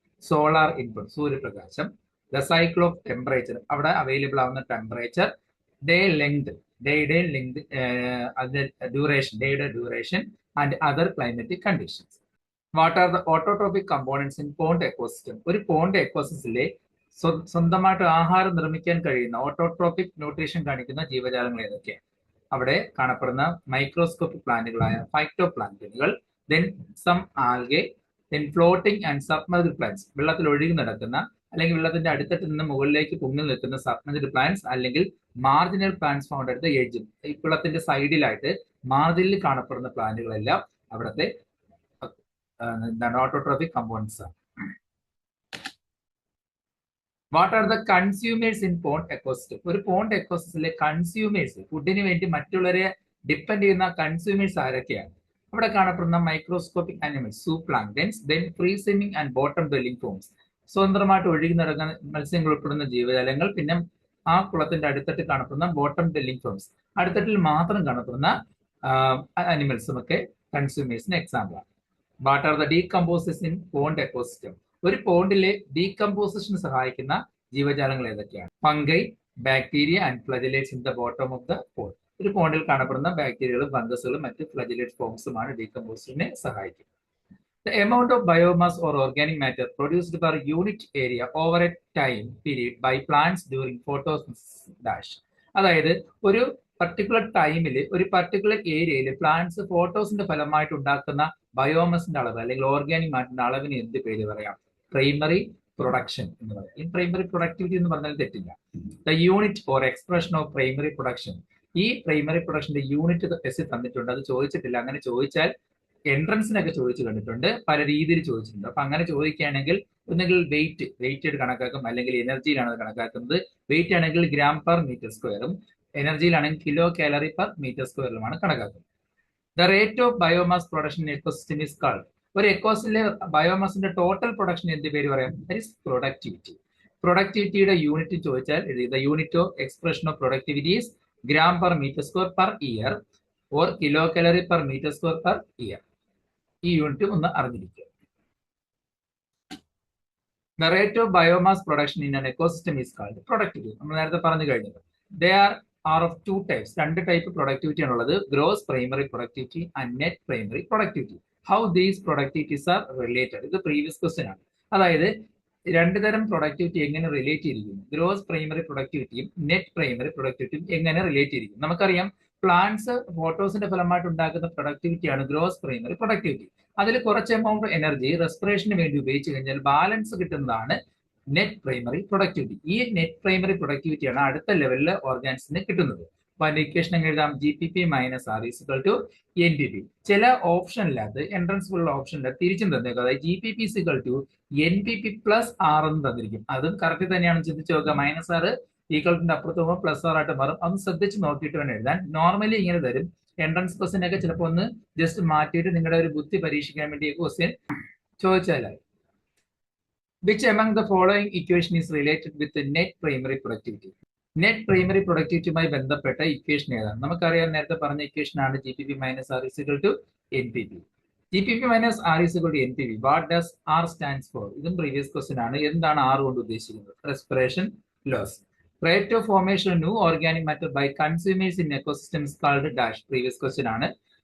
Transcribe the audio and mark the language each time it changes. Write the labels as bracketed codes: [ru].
[en] Solar input, സൂര്യപ്രകാശം, the cycle of temperature, അവിടെ available ആവുന്ന ടെമ്പറേച്ചർ, ഡേയുടെ ലെങ്ത്, അതിന്റെ duration and other climatic conditions. What are the autotrophic components in pond ecosystem? [ml] ഒരു pond എക്കോസിസ്റ്റത്തിലെ സ്വന്തമായിട്ട് ആഹാരം നിർമ്മിക്കാൻ കഴിയുന്ന ഓട്ടോട്രോപിക് ന്യൂട്രീഷൻ കാണിക്കുന്ന ജീവജാലങ്ങൾ ഏതൊക്കെയാണ്? അവിടെ കാണപ്പെടുന്ന മൈക്രോസ്കോപ്പിക് പ്ലാന്റുകളായ ഫൈറ്റോ പ്ലാന്റുകൾ, [en] then some algae, then floating and submerged plants. [ml] വെള്ളത്തിൽ ഒഴുകി നടക്കുന്ന അല്ലെങ്കിൽ വെള്ളത്തിന്റെ അടുത്തട്ട് നിന്ന് മുകളിലേക്ക് പൊങ്ങി നിൽക്കുന്ന സബ്മർജ്ഡ് പ്ലാന്റ്സ് അല്ലെങ്കിൽ marginal plants [en] Found at the edge. [ml] ഈ വെള്ളത്തിന്റെ സൈഡിലായിട്ട് മാർജിനിൽ കാണപ്പെടുന്ന പ്ലാന്റുകളെല്ലാം അവിടുത്തെ ഓട്ടോട്രോഫിക് കമ്പോണൻസ് ആണ്. [en] What are the consumers in pond ecosystem? [ml] ഒരു പോണ്ട് എക്കോസിസ്റ്റത്തിലെ കൺസ്യൂമേഴ്സ്, ഫുഡിന് വേണ്ടി മറ്റുള്ളവരെ ഡിപ്പെൻഡ് ചെയ്യുന്ന കൺസ്യൂമേഴ്സ് ആരൊക്കെയാണ്? അവിടെ കാണപ്പെടുന്ന microscopic animals, സൂപ്ലാങ്ക്ടൻസ്, then [en] free swimming and bottom dwelling forms, [ml] സ്വതന്ത്രമായിട്ട് ഒഴുകി നടക്കുന്ന മത്സ്യങ്ങൾ ഉൾപ്പെടുന്ന ജീവജാലങ്ങൾ, പിന്നെ ആ കുളത്തിന്റെ അടുത്തട്ട് കാണപ്പെടുന്ന ബോട്ടം ഡ്വെല്ലിംഗ് ഫോംസ്, അടുത്തട്ടിൽ മാത്രം കാണപ്പെടുന്ന ആനിമൽസും ഒക്കെ കൺസ്യൂമേഴ്സിന് എക്സാമ്പിൾ ആണ്. [en] What are the decomposers in pond ecosystem? [ml] ഒരു പോണ്ടിലെ ഡീകമ്പോസിഷന് സഹായിക്കുന്ന ജീവജാലങ്ങൾ ഏതൊക്കെയാണ്? [en] Fungi, bacteria and flagellates in the bottom of the pond. [ml] ഒരു പോണ്ടിൽ കാണപ്പെടുന്ന ബാക്ടീരിയകളും ഫംഗസുകളും മറ്റ് ഫ്ലജലേറ്റ് ഫോംസുമാണ് ഡീകമ്പോസിഷനെ സഹായിക്കുന്നത്. [en] The amount of biomass or organic matter produced per unit area over a time period by plants during photosynthesis. [ml] അതായത് ഒരു പർട്ടിക്കുലർ ടൈമിൽ ഒരു പർട്ടിക്കുലർ ഏരിയയിൽ പ്ലാന്റ്സ് ഫോട്ടോസിന്റെ ഫലമായിട്ട് ഉണ്ടാക്കുന്ന ബയോമസിന്റെ അളവ് അല്ലെങ്കിൽ ഓർഗാനിക് മാറ്ററിന്റെ അളവിന് എന്ത് പേര് പറയാം? പ്രൈമറി പ്രൊഡക്ഷൻ എന്ന് പറയാം. ഈ പ്രൈമറി പ്രൊഡക്ടിവിറ്റി എന്ന് പറഞ്ഞാൽ തെറ്റില്ല. [en] The unit or expression of primary production. [ml] ഈ പ്രൈമറി പ്രൊഡക്ഷന്റെ യൂണിറ്റ് ടെസ്റ്റ് തന്നിട്ടുണ്ട്, അത് ചോദിച്ചിട്ടില്ല. അങ്ങനെ ചോദിച്ചാൽ എൻട്രൻസിനൊക്കെ ചോദിച്ചു കണ്ടിട്ടുണ്ട്, പല രീതിയിൽ ചോദിച്ചിട്ടുണ്ട്. അപ്പൊ അങ്ങനെ ചോദിക്കുകയാണെങ്കിൽ ഒന്നുകിൽ വെയിറ്റ് കണക്കാക്കും, അല്ലെങ്കിൽ എനർജിയിലാണ് അത് കണക്കാക്കുന്നത്. വെയിറ്റ് ആണെങ്കിൽ ഗ്രാം പെർ മീറ്റർ സ്ക്വയറും, എനർജിയിലാണെങ്കിൽ കിലോ കാലറി പെർ മീറ്റർ സ്ക്വയറിലുമാണ് കണക്കാക്കുന്നത്. [en] The rate of biomass production in ecosystem is called. [ml] ഒരു എക്കോസിസ്റ്റത്തിലെ ബയോമാസിന്റെ ടോട്ടൽ പ്രൊഡക്ഷൻ എന്ത് പേര് പറയാം? [en] That is productivity. [ml] പ്രൊഡക്ടിവിറ്റിയുടെ യൂണിറ്റ് ചോദിച്ചാൽ [en] The unit of expression of productivity is gram per metre square per year or kilo calorie per metre square per year. [ml] ഈ unit ഒന്ന് അറിഞ്ഞിരിക്കുക. [en] The rate of biomass production in an ecosystem is called productivity. [ml] നമ്മൾ നേരത്തെ പറഞ്ഞു കഴിഞ്ഞത്. [en] They are of two types. [ml] രണ്ട് type productivity ആണുള്ളത്. [en] Gross primary productivity and net primary productivity. How these productivities are related? [ml] ഇത് previous question ആണ്. അതായത് രണ്ട് തരം പ്രൊഡക്ടിവിറ്റി എങ്ങനെ റിലേറ്റ് ചെയ്തിരിക്കുന്നു? ഗ്രോസ് പ്രൈമറി പ്രൊഡക്ടിവിറ്റിയും നെറ്റ് പ്രൈമറി പ്രൊഡക്ടിവിറ്റിയും എങ്ങനെ റിലേറ്റ് ചെയ്തിരിക്കും? നമുക്കറിയാം പ്ലാന്റ്സ് ഫോട്ടോസിന്റെ ഫലമായിട്ട് ഉണ്ടാക്കുന്ന പ്രൊഡക്ടിവിറ്റിയാണ് ഗ്രോസ് പ്രൈമറി പ്രൊഡക്ടിവിറ്റി. അതിൽ കുറച്ച് എമൗണ്ട് എനർജി റെസ്പിറേഷന് വേണ്ടി ഉപയോഗിച്ച് കഴിഞ്ഞാൽ ബാലൻസ് കിട്ടുന്നതാണ് നെറ്റ് പ്രൈമറി പ്രൊഡക്ടിവിറ്റി. ഈ നെറ്റ് പ്രൈമറി പ്രൊഡക്ടിവിറ്റിയാണ് അടുത്ത ലെവലിൽ ഓർഗാൻസിന് കിട്ടുന്നത്. അപ്പൊ അതിന്റെ ഇക്വേഷൻ എഴുതാം, [en] GPP minus R equal to NPP. [ml] ചില ഓപ്ഷനിലത് എൻട്രൻസ് ഉള്ള ഓപ്ഷനിൽ തിരിച്ചും തന്നേക്കും. അതായത് [en] GPP equal to NPP plus R [ml] എന്ന് തന്നിരിക്കും. അതും കറക്റ്റ് തന്നെയാണ്. ചിന്തിച്ച് നോക്കുക. മൈനസ് R ഈക്വലിന്റെ അപ്പുറത്ത് പോകുമ്പോൾ പ്ലസ് R ആയിട്ട് മാറും. അതൊന്ന് ശ്രദ്ധിച്ച് നോക്കിയിട്ട് വേണം എഴുതാൻ. നോർമലി ഇങ്ങനെ തരും. എൻട്രൻസ് ക്വസ്റ്റ്യൻ ഒക്കെ ചിലപ്പോൾ ഒന്ന് ജസ്റ്റ് മാറ്റിയിട്ട് നിങ്ങളുടെ ഒരു ബുദ്ധി പരീക്ഷിക്കാൻ വേണ്ടി question ചോദിച്ചാലായി. Which among the following equation is related with the net primary productivity? Net primary പ്രൊഡക്ടിവിറ്റിയുമായി ബന്ധപ്പെട്ട ഇക്വേഷൻ ഏതാണ്? നമുക്കറിയാം, നേരത്തെ പറഞ്ഞ ഇക്വേഷൻ ആണ് [en] GPP minus R equal to NPP. GPP minus R equal to NPP. What does R stands for? [ml] ഇതും previous question ആണ്. എന്താണ് R കൊണ്ട് ഉദ്ദേശിക്കുന്നത്? [en] Respiration loss. Rate of formation of new organic matter by consumers in ecosystems called dash. Previous question ആണ്.